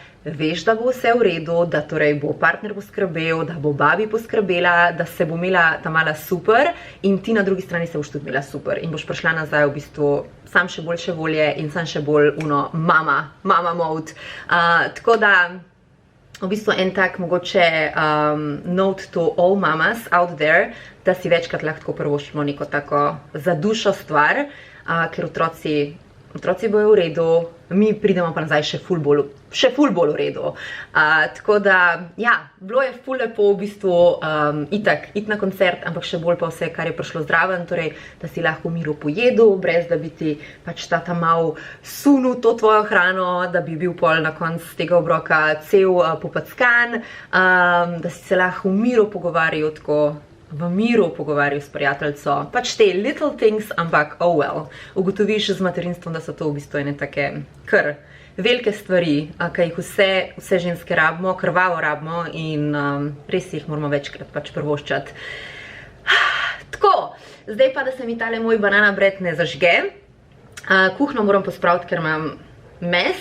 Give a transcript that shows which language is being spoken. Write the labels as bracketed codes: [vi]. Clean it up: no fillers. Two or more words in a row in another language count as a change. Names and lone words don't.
[sl] veš, da bo vse v redu, da torej bo partner poskrbel, da bo babi poskrbela, da se bo imela ta mala super in ti na drugi strani se boš tudi imela super in boš prišla nazaj v bistvu sam še boljše volje in sam še bolj [en] mama mode. [sl] Tako da v bistvu en tak mogoče [en] note to all mamas out there, [sl] da si večkrat lahko prvoščimo neko tako za dušo stvar, ker otroci bojo v redu, mi pridemo pa nazaj še ful bolj v redu. Tako da, ja, bilo je ful lepo v bistvu itak iti na koncert, ampak še bolj pa vse, kar je prišlo zraven, torej, da si lahko v miru pojedu, brez da bi ti pač ta mal sunil to tvojo hrano, da bi bil pol na koncu tega obroka cel popackan, da si se lahko v miru pogovarjal tako, v miru pogovarjal s prijateljco, pač te [en] little things, [sl] ampak [en] oh well, [sl] ugotoviš z materinstvom, da so to v bistvu ene take kar velike stvari, ki jih vse ženske rabimo, krvavo rabimo in res jih moramo večkrat pač prvoščati. Tako, zdaj pa, da se mi tale moj [en] banana bread [sl] ne zažge, kuhno moram pospraviti, ker imam mes.